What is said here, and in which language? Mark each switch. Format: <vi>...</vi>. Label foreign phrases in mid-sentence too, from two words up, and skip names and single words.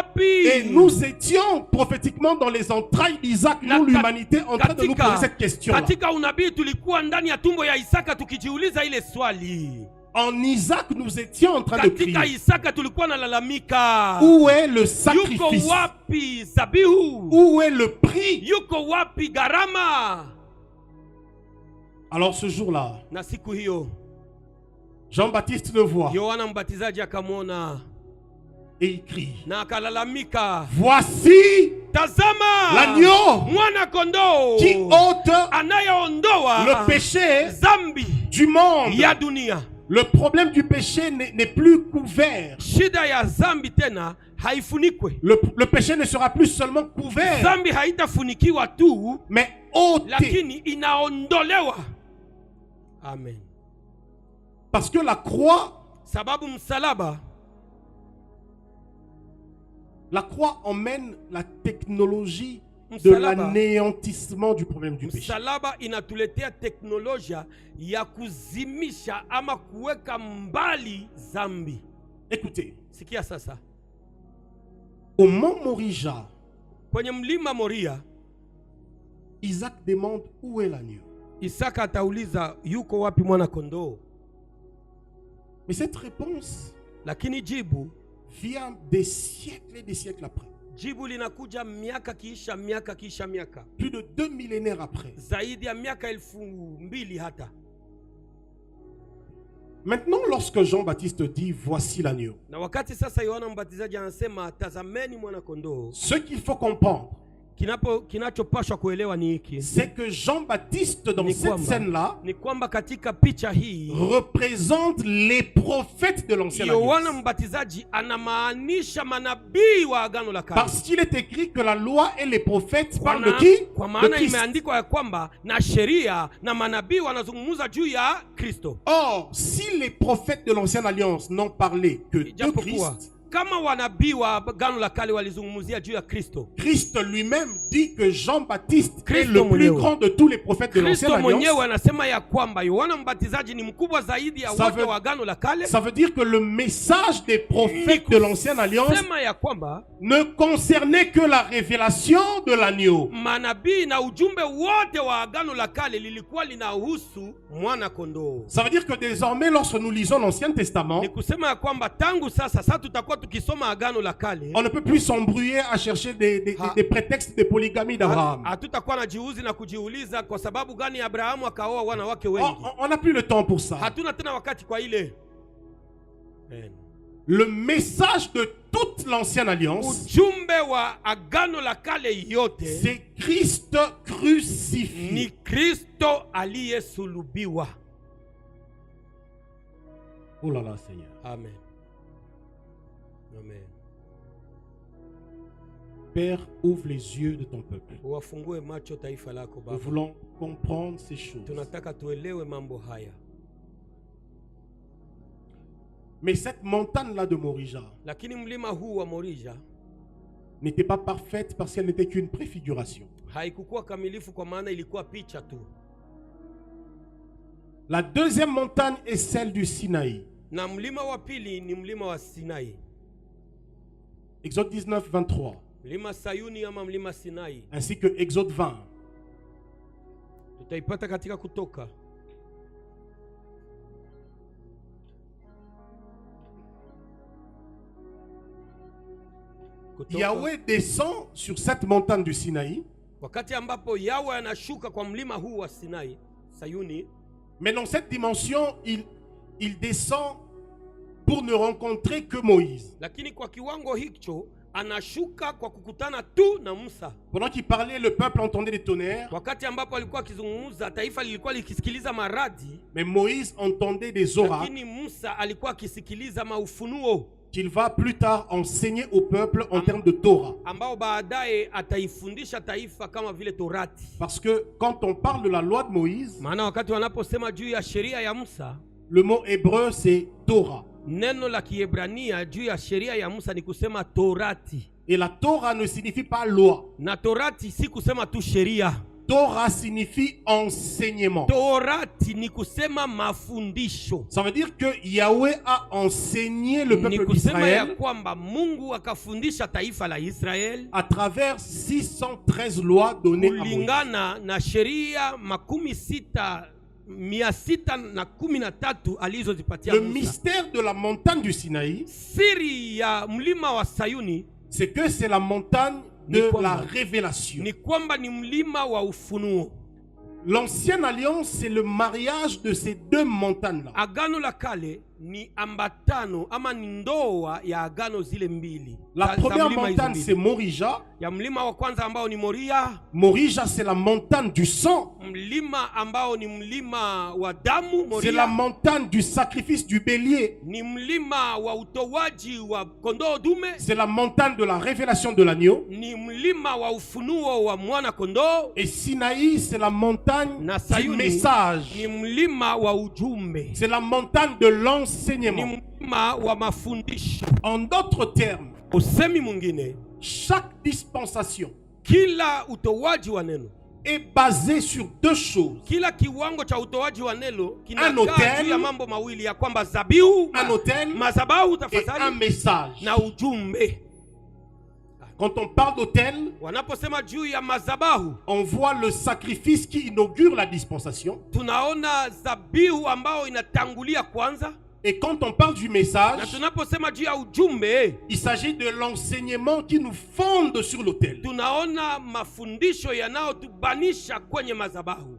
<fr>Et nous étions prophétiquement dans les entrailles l'entraille d'Isaac,</fr> <sw>Na</sw> <fr>nous</fr> <sw>ka-</sw> <fr>l'humanité, en train de nous poser cette question-là.</fr> <sw>katika unabii tulikuwa ndani ya tumbo ya Isaka tukijiuliza ile swali.</sw> <fr>En Isaac, nous étions en train de</fr> <sw>Katika</sw> <fr>crier.</fr> <sw>Isaka tulikuwa nalalamika.</sw> <fr>Où est le</fr> <sw>Yuko</sw> <fr>sacrifice?</fr> <sw>wapi zabihu?</sw> <fr>Où est le prix?</fr> <sw>Yuko wapi gharama?</sw> <fr>Alors ce jour-là,</fr> <sw>Na siku hiyo</sw> <fr>Jean-Baptiste le voit</fr> <sw>Yohana Mbatizaji akamwona</sw> <fr>et il crie.</fr> <sw>na akalalamika,</sw> <fr>Voici</fr> <sw>tazama</sw> <fr>l'agneau</fr> <sw>mwana kondoo</sw> <fr>qui ôte</fr> <sw>anayeondoa</sw> <fr>le péché</fr> <sw>dhambi</sw> <fr>du monde.</fr> <sw>ya dunia.</sw> <fr>Le problème du péché n'est plus couvert.</fr> <sw>Shida ya dhambi tena haifunikwe.</sw> <fr>Le péché ne sera plus seulement couvert,</fr> <sw>Dhambi haitafunikiwa tu,</sw> <fr>mais ôté.</fr> <sw>lakini inaondolewa. Amen.</sw> <fr>Parce que la croix</fr> <sw>Sababu msalaba</sw> <fr>emmène la technologie de</fr> <sw>Msalaba.</sw> <fr>l'anéantissement du problème du péché.</fr> <sw>msalaba inatuletea teknolojia ya kuzimisha ama kuweka mbali dhambi.</sw> <fr>Écoutez,</fr> <sw>Sikia sasa,</sw> <fr>au mont Morija,</fr> <sw>kwenye mlima Moria,</sw> <fr>Isaac demande où est l'agneau.</fr> <sw>Isaka atauliza yuko wapi mwana kondoo?</sw> <fr>Mais cette réponse</fr> <sw>Lakini jibu</sw> <fr>vient des siècles et des siècles après.</fr> <sw>jibu linakuja miaka kiisha miaka kiisha miaka,</sw> <fr>Plus de 2 millénaires après.</fr> <sw>zaidi ya miaka 2000 hata.</sw> <fr>Maintenant, lorsque Jean-Baptiste dit voici l'agneau,</fr> <sw>Na wakati sasa Yohana Mbatizaji anasema tazameni mwana kondoo,</sw> <fr>ce qu'il faut comprendre,</fr> <sw>kinachopashwa kuelewa ni hiki,</sw> <fr>c'est que Jean-Baptiste, dans</fr> <sw>Ni</sw> <fr>cette</fr> <sw>kwamba-</sw> <fr>scène-là,</fr> <sw>ni kwamba katika picha hii</sw> <fr>représente les prophètes de l'Ancienne</fr> <sw>Yohana</sw> <fr>Alliance.</fr> <sw>Mbatizaji anamaanisha manabii wa Agano la Kale.</sw> <fr>Parce qu'il est écrit que la loi et les prophètes</fr> <sw>Kwa</sw> <fr>parlent de</fr> <sw>na-</sw> <fr>qui?</fr> <sw>Kwa</sw> <fr>De</fr> <sw>maana</sw> <fr>Christ.</fr> <sw>imeandikwa ya kwamba na sheria na manabii wanazungumza juu ya Kristo.</sw> <fr>Or, si les prophètes de l'Ancienne Alliance n'ont parlé que de</fr> <sw>Ijapokuwa</sw> <fr>Christ,</fr> <sw>kama wanabii wa Agano la Kale walizungumzia juu ya Kristo,</sw> <fr>Christ lui-même dit que Jean-Baptiste est</fr> <sw>Kristo</sw> <fr>le plus</fr> <sw>mwenyewe.</sw> <fr>grand de tous les prophètes de l'Ancienne</fr> <sw>Kristo mwenyewe</sw> <fr>Alliance.</fr> <sw>anasema ya kwamba Yohana Mbatizaji ni mkubwa zaidi ya</sw> <fr>Ça</fr> <sw>wote</sw> <fr>veut-</fr> <sw>wa Agano la Kale.</sw> <fr>Ça veut dire que le message des prophètes de l'Ancienne Alliance</fr> <sw>Sema ya kwamba</sw> <fr>ne concernait que la révélation de l'agneau.</fr> <sw>manabii na ujumbe wote wa Agano la Kale lilikuwa linahusu mwana kondoo.</sw> <fr>Ça veut dire que désormais, lorsque nous lisons l'Ancien Testament,</fr> <sw>Ni kusema ya kwamba tangu sasa tutakuwa tukisoma Agano la Kale,</sw> <fr>on ne peut plus s'embrouiller à chercher des prétextes de polygamie d'Abraham.</fr> <sw>hatutakuwa na jiuzi na kujiuliza kwa sababu gani Abrahamu akaoa wanawake wengi.</sw> <fr>On n'a plus le temps pour ça.</fr> <sw>Hatuna tena wakati kwa ile. Amen.</sw> <fr>Le message de toute l'Ancienne Alliance,</fr> <sw>Ujumbe wa Agano la Kale yote</sw> <fr>c'est Christ crucifié.</fr> <sw>ni Kristo aliyesulubiwa.</sw> <fr>Oh là là, Seigneur. Amen. Amen. Père, ouvre les yeux de ton peuple.</fr> <sw>Wafungue macho taifa lako</sw> <fr>Nous</fr> <sw>Baba.</sw> <fr>voulons comprendre ces choses.</fr> <sw>Tunataka tuelewe mambo haya.</sw> <fr>Mais cette montagne-là de Morija</fr> <sw>Lakini mlima huu wa Morija</sw> <fr>n'était pas parfaite parce qu'elle n'était qu'une préfiguration.</fr> <sw>haikukuwa kamilifu kwa maana ilikuwa picha tu.</sw> <fr>La deuxième montagne est celle du Sinaï.</fr> <sw>Na mlima wa pili ni mlima wa Sinai.</sw> <fr>Exode 19, 23.</fr> <sw>Mlima Sayuni ama mlima Sinai</sw> <fr>Ainsi que Exode 20.</fr> <sw>tutaipata katika Kutoka.</sw> <fr>Yahweh descend sur cette montagne du Sinaï.</fr> <sw>Wakati ambapo Yahweh anashuka kwa mlima huu wa Sinai, Sayuni,</sw> <fr>Mais dans cette dimension, il descend pour ne rencontrer que Moïse.</fr> <sw>lakini kwa kiwango hicho anashuka kwa kukutana tu na Musa.</sw> <fr>Pendant qu'il parlait, le peuple entendait des tonnerres.</fr> <sw>Wakati ambapo alikuwa akizungumza, taifa lilikuwa likisikiliza maradi,</sw> <fr>Mais Moïse entendait des oracles</fr> <sw>lakini Musa alikuwa akisikiliza maufunuo</sw> <fr>qu'il va plus tard enseigner au peuple en termes de Torah.</fr> <sw>ambao baadaye ataifundisha taifa kama vile Torati.</sw> <fr>Parce que quand on parle de la loi de Moïse,</fr> <sw>Maana wakati wanaposema juu ya sheria ya Musa,</sw> <fr>le mot hébreu c'est Torah.</fr> <sw>neno la Kiebrania juu ya sheria ya Musa ni kusema Torati.</sw> <fr>Et la Torah ne signifie pas loi.</fr> <sw>Na Torati si kusema tu sheria.</sw> <fr>Torah signifie enseignement.</fr> <sw>Torati ni kusema mafundisho.</sw> <fr>Ça veut dire que Yahweh a enseigné le</fr> <sw>Ni</sw> <fr>peuple</fr> <sw>kusema ya</sw> <fr>d'Israël</fr> <sw>kwamba Mungu akafundisha taifa la Israel</sw> <fr>à travers 613 lois données à Moïse.</fr> <sw>kulingana na sheria 613 alizozipatia</sw> <fr>Le</fr> <sw>Musa.</sw> <fr>mystère de la montagne du Sinaï,</fr> <sw>Siri ya mlima wa Sayuni</sw> <fr>c'est que c'est la montagne de</fr> <sw>Ni kwamba-</sw> <fr>la révélation.</fr> <sw>ni kwamba ni mlima wa ufunuo.</sw> <fr>L'ancienne alliance, c'est le mariage de ces deux montagnes-là.</fr> <sw>Agano la kale ni ambatano ama ni ndoa ya agano zile mbili.</sw> <fr>La</fr> <sw>Za</sw> <fr>première</fr> <sw>mlima hizo</sw> <fr>montagne,</fr> <sw>mbili.</sw> <fr>c'est Morija.</fr> <sw>Ya mlima wa kwanza ambao ni Moria,</sw> <fr>Morija, c'est la montagne du sang.</fr> <sw>mlima ambao ni mlima wa damu.</sw> <fr>C'est la</fr> <sw>Moria</sw> <fr>montagne du sacrifice du bélier.</fr> <sw>ni mlima wa utowaji wa kondoo dume,</sw> <fr>C'est la montagne de la révélation de l'agneau.</fr> <sw>ni mlima wa ufunuo wa mwana kondoo,</sw> <fr>Et Sinaï, c'est la montagne</fr> <sw>na</sw> <fr>du</fr> <sw>Sayuni</sw> <fr>message.</fr> <sw>ni mlima wa ujumbe,</sw> <fr>C'est la montagne de</fr> <sw>ni</sw> <fr>l'enseignement.</fr> <sw>mlima wa mafundisho.</sw> <fr>En d'autres termes,</fr> <sw>Usemi mwingine,</sw> <fr>chaque dispensation</fr> <sw>kila utowaji wa neno,</sw> <fr>est basée sur deux choses.</fr> <sw>kila kiwango cha utoaji wa neno</sw> <fr>Un</fr> <sw>kinakaa</sw> <fr>hôtel,</fr> <sw>juu ya mambo mawili, ya kwamba zabihu,</sw> <fr>Un autel</fr> <sw>mazabahu</sw> <fr>et un</fr> <sw>tafadhali,</sw> <fr>message.</fr> <sw>na ujumbe.</sw> <fr>Quand on parle d'autel,</fr> <sw>Wanaposema juu ya mazabahu,</sw> <fr>on voit le sacrifice qui inaugure la dispensation.</fr> <sw>tunaona zabihu ambao inatangulia kwanza,</sw> <fr>Et quand on parle du</fr> <sw>na</sw> <fr>message,</fr> <sw>tunaposema juu ya ujumbe,</sw> <fr>il s'agit de l'enseignement qui nous fonde sur l'autel.</fr> <sw>tunaona mafundisho yanayotubanisha kwenye mazabahu.</sw>